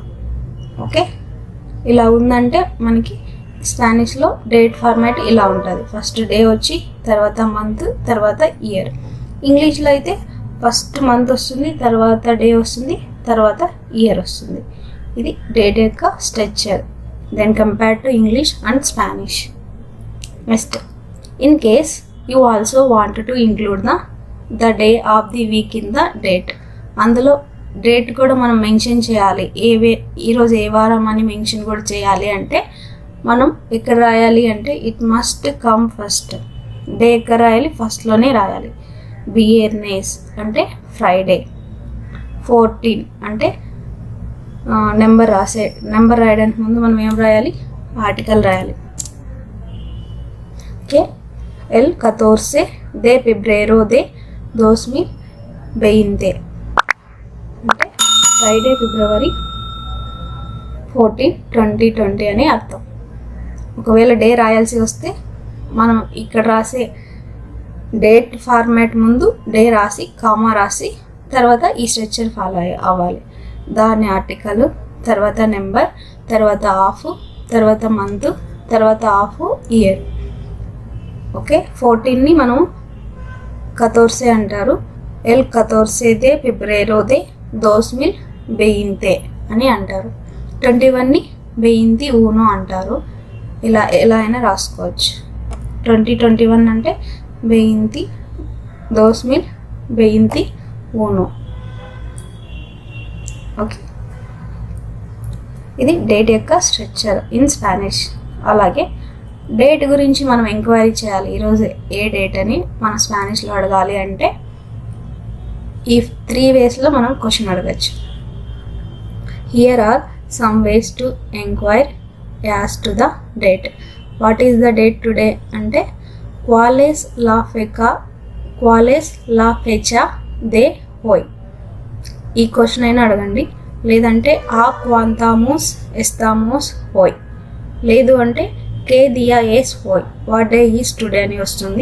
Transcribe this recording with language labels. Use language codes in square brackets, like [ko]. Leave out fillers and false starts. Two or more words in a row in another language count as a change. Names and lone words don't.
[te] ఓకే, ఇలా ఉందంటే మనకి స్పానిష్లో [en] date format [te] ఇలా ఉంటుంది. [en] first day [te] వచ్చి, తర్వాత మంత్, తర్వాత ఇయర్. ఇంగ్లీష్లో అయితే [en] first month [te] వస్తుంది, తర్వాత డే వస్తుంది, తర్వాత ఇయర్ వస్తుంది. [en] ఇది డేట్ యొక్క structure then compared to English and Spanish. నెక్స్ట్, In case you also want to include the day of the week in the date. [te] అందులో డేట్ కూడా మనం మెన్షన్ చేయాలి, ఈరోజు ఏ వారం అని మెన్షన్ కూడా చేయాలి అంటే మనం ఎక్కడ రాయాలి అంటే [en] it must come first. [te] డే ఎక్కడ రాయాలి, ఫస్ట్లోనే రాయాలి. బియర్నేస్ అంటే ఫ్రైడే, 14 అంటే నెంబర్ రాయడానికి ముందు మనం ఏం రాయాలి, ఆర్టికల్ రాయాలి. ఓకే, [es] el 14 de febrero de 2020 [te] అంటే [en] Friday February 14, 2020 [te] అని అర్థం. ఒకవేళ డే రాయాల్సి వస్తే మనం ఇక్కడ రాసే [en] date format [te] ముందు డే రాసి కామా రాసి తర్వాత ఈ స్ట్రక్చర్ ఫాలో అవ్వాలి. దాని ఆర్టికల్, తర్వాత నెంబర్, తర్వాత ఆఫ్, తర్వాత మంత్, తర్వాత ఆఫ్, ఇయర్. ఓకే, 14ని మనం 14 అంటారు. [es] el 14 de febrero de 2020 [te] అని అంటారు. 21ని 21 అంటారు. ఇలా ఎలా అయినా రాసుకోవచ్చు. 2021 అంటే 2021. [en] ఓకే, ఇది డేట్ యొక్క structure in Spanish. [te] అలాగే డేట్ గురించి మనం ఎంక్వైరీ చేయాలి, ఈరోజు ఏ డేట్ అని మన స్పానిష్లో అడగాలి అంటే ఈ 3 వేస్లో మనం క్వశ్చన్ అడగచ్చు. [en] Here are some ways to enquire as to the date. What is the date today [es] అంటే cuál es la fecha de hoy. [te] ఈ క్వశ్చన్ అయినా అడగండి, లేదంటే [es] a cuántos estamos hoy, [te] లేదు అంటే [es] qué día es hoy, [en] what day is today [te] అని వస్తుంది.